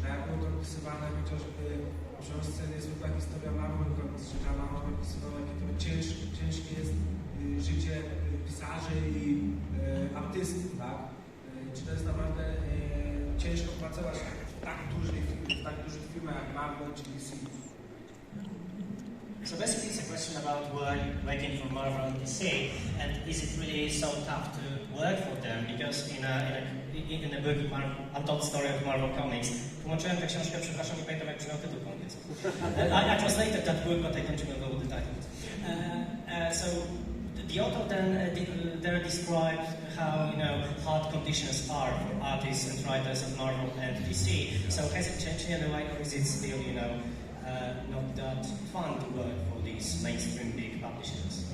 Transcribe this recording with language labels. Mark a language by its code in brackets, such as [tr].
[pl] Jak było to opisywane chociażby w książce Niezwykła historia Marvel, że tam opisywał, jakie to ciężkie jest życie pisarzy i artystów, tak? Czy to jest naprawdę ciężko pracować w tak dużych firmach jak Marvel czy DC? [en] So basically it's a question about working for Marvel and DC, and is it really so tough to work for them? Because in a book, [pl] Untold Story of Marvel Comics, tłumaczyłem tę książkę, przepraszam, nie pamiętam jak brzmiał tytuł po angielsku. [en] I translated that book, but I don't remember what the title was. So the author then there described how hard conditions are for artists and writers of Marvel and DC. So has it changed in any way, or is it still not that fun to work for these mainstream big publishers?